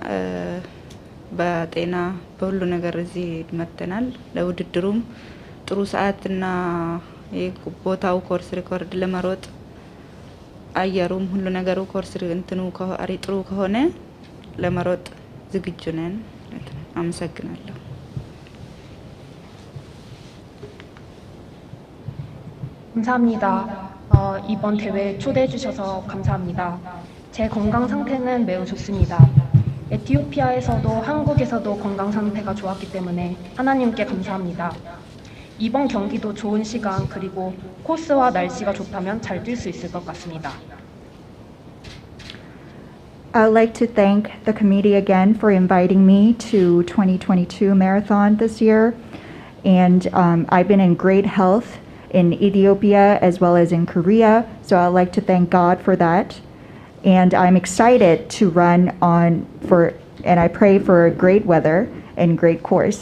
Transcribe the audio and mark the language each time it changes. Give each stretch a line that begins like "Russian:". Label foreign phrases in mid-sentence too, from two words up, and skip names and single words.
Amharic: በጤና በሁሉ ነገር እዚህ መጥተናል። ለውድድሩም ጥሩ ሰዓትና ቦታው
English: course record
Amharic: ለመሮጥ አየሩም ሁሉ ነገሩ ኮርስ እንትኑ ጥሩ ከሆነ ለመሮጥ ዝግጁ ነን። አመሰግናለሁ።
Korean: 감사합니다. 이번 대회에 초대해 주셔서 감사합니다. 제 건강 상태는 매우 좋습니다. 에티오피아에서도 한국에서도 건강 상태가 좋았기 때문에 하나님께 감사합니다. 이번 경기도 좋은 시간 그리고 코스와 날씨가 좋다면 잘 뛸 수 있을 것 같습니다.
English: I would like to thank the committee again for inviting me to 2022 marathon this year. And I've been in great health in Ethiopia as well as in Korea. So I'd like to thank God for that. And I'm excited to run and I pray for great weather and great course.